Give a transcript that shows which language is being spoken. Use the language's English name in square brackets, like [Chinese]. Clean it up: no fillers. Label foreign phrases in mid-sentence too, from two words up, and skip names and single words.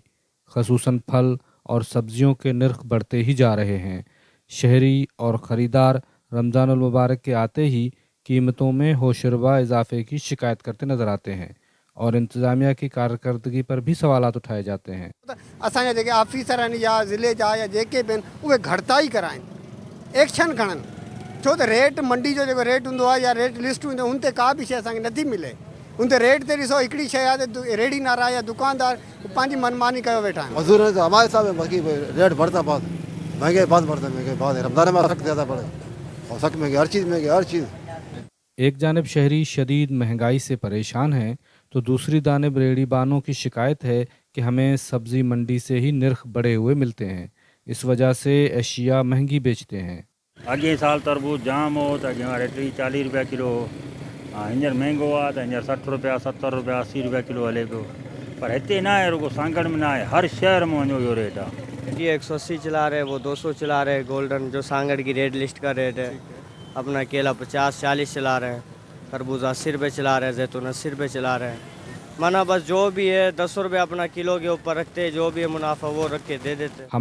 [Urdu] خصوصاً پھل اور سبزیوں کے نرخ بڑھتے ہی جا رہے ہیں. شہری اور خریدار رمضان ال مبارک کے آتے ہی قیمتوں میں ہوشربا اضافے کی شکایت کرتے نظر آتے ہیں اور انتظامیہ کی کارکردگی پر بھی سوالات اٹھائے جاتے ہیں. [Sindhi] असांजा जेके ऑफिसर आहिनि या ज़िले जा या जेके बि आहिनि उहे घटिताई कराइनि, एक्शन खणनि, छो त रेट मंडी जो जेको रेट हूंदो आहे या रेट लिस्ट हूंदी आहे हुन ते का बि शइ असांखे नथी मिले। हुन ते रेट ते ॾिसो हिकिड़ी शइ आहे त रेड़ी नारा या दुकानदार पंहिंजी मनमानी कयो वेठा आहिनि। [Urdu] مزدور ہے تو ہمارے ساتھ باقی ریٹ بڑھتا بہت، مہنگے بہت بڑھتا، مہنگے بہت ہے. رمضان میں سخت زیادہ بڑھے اور سخت مہنگے، ہر چیز مہنگی، ہر چیز. ایک جانب شہری شدید مہنگائی سے پریشان ہیں تو دوسری جانب ریڑھی بانوں کی شکایت ہے کہ ہمیں سبزی منڈی سے ہی نرخ بڑھے ہوئے ملتے ہیں، اس وجہ سے اشیا مہنگی بیچتے ہیں. [Sindhi] अॻे साल तरबूज जाम हो त अॻे वारे 30-40 रुपया किलो हो, हींअर महांगो आहे त हींअर 60 रुपया 70 रुपया 80 रुपया किलो हले पियो। पर हिते न आहे, रुगो सांगड़ में न आहे, हर शहर में वञो इहो रेट आहे। [Urdu] یہ 180 چلا رہے، وہ 200 چلا رہے، گولڈن جو سانگھڑ کی [English] red list [Urdu] کا ریٹ ہے. اپنا کیلا 50-40 چلا رہے ہیں، تربوز 80 روپے چلا رہے ہیں، زیتون 80 روپے چلا رہے ہیں. مانا بس جو بھی ہے 10 روپے اپنا کلو کے اوپر رکھتے ہیں، جو بھی ہے منافع وہ رکھ کے دے دیتے ہیں.